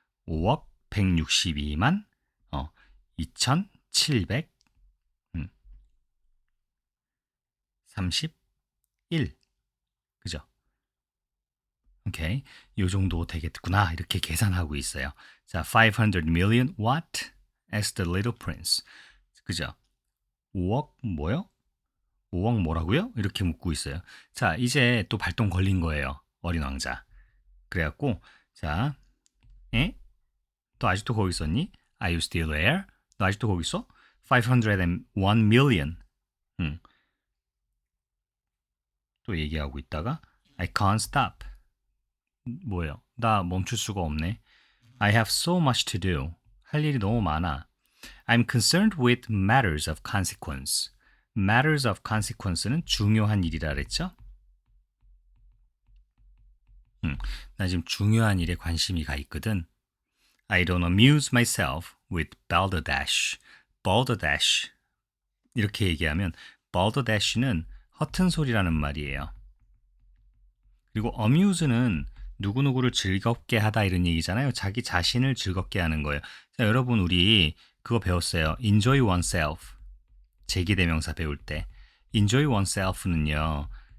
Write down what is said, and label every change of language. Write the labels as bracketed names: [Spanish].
[Korean] 5억 162만 2700 31 그죠? 오케이. 요 정도 되겠구나. 이렇게 계산하고 있어요. [English] 자, 500 million what as the little prince. [Korean] 그죠? 5억 뭐요? 5억 뭐라고요? 이렇게 묻고 있어요. 자, 이제 또 발동 걸린 거예요. 어린 왕자. 그래갖고 자, 에? 너 아직도 거기 있었니? Are you still there? 너 아직도 거기 있어? [English] 501 million. [Korean] 또 얘기하고 있다가 I can't stop. 뭐예요? 나 멈출 수가 없네. I have so much to do. 할 일이 너무 많아. [English] I'm concerned with matters of consequence. [Korean] matters of consequence 는 중요한 일이라 그랬죠? 나 지금 중요한 일에 관심이 가 있거든. [English] I don't amuse myself with balderdash. balderdash. [Korean] 이렇게 얘기하면 balderdash는 허튼 소리라는 말이에요. 그리고 amuse는 누구누구를 즐겁게 하다 이런 얘기잖아요. 자기 자신을 즐겁게 하는 거예요. 자, 여러분 우리 그거 배웠어요. enjoy oneself. 제기대명사 배울 때 enjoy oneself는요.